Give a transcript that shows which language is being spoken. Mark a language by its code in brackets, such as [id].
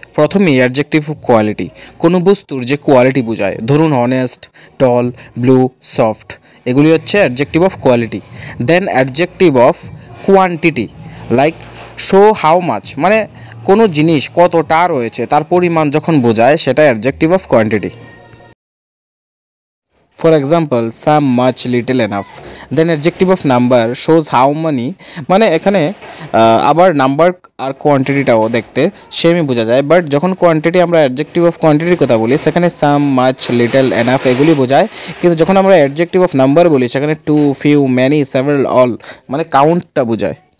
[bn] প্রথমেই adjective of quality, কোনো বস্তুর যে কোয়ালিটি বোঝায়, ধরুন অনেস্ট, টল, ব্লু, সফট, এগুলি হচ্ছে adjective of quality. [en] then adjective of quantity, like show how much, [bn] মানে কোনো জিনিস কতটা রয়েছে তার পরিমাণ যখন বোঝায় সেটা adjective of quantity. [en] For example, some, much, little, enough. Then adjective of number shows how many, [bn] মানে এখানে আবার নাম্বার আর কোয়ান্টিটিটাও দেখতে সেমই বোঝা যায়, বাট যখন কোয়ান্টিটি আমরা অ্যাডজেক্টিভ অফ কোয়ান্টিটির কথা বলি সেখানে সাম, মাচ, লিটল, এনাফ এগুলি বোঝায়, কিন্তু যখন আমরা অ্যাডজেক্টিভ অফ নাম্বার বলি সেখানে two, few, many, several, all, মানে কাউন্টটা বোঝায়।